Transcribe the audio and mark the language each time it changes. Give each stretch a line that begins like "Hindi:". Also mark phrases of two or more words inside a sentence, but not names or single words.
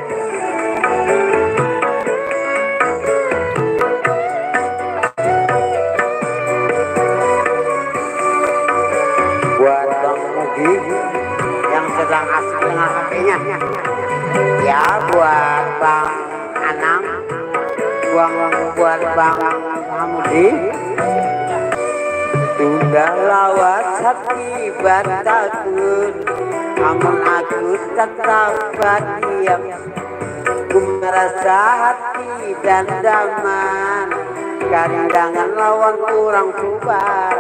Indonesian: Buat Bang Mugi yang sedang asik dengan HP-nya, ya buat Bang Anang, buat Bang Hamudi, sudah lawat hati batakun, namun aku tetap diam.
Banjar: Ku merasa hati dan daman, karindangan lawan kurang subarang.